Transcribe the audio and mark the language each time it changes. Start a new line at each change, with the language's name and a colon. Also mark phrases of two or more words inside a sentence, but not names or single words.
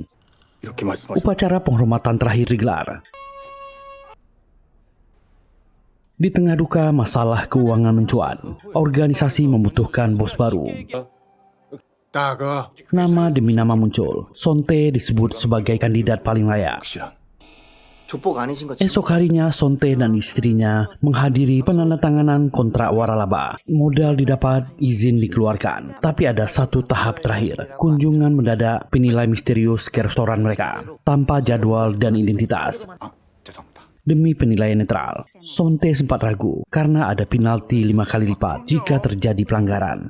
Indonesian: Upacara penghormatan terakhir digelar. Di tengah duka, masalah keuangan mencuat. Organisasi membutuhkan bos baru.
Korean: 나가
Indonesian: Nama demi nama muncul. Sontae disebut sebagai kandidat paling layak.
Korean: 조폭 아니신 거
Indonesian: Esok harinya, Sontae dan istrinya menghadiri penandatanganan kontrak waralaba. Modal didapat, izin dikeluarkan. Tapi ada satu tahap terakhir. Kunjungan mendadak penilai misterius ke restoran mereka, tanpa jadwal dan identitas. Demi penilaian netral, Sontae sempat ragu karena ada penalti 5 kali lipat jika terjadi pelanggaran.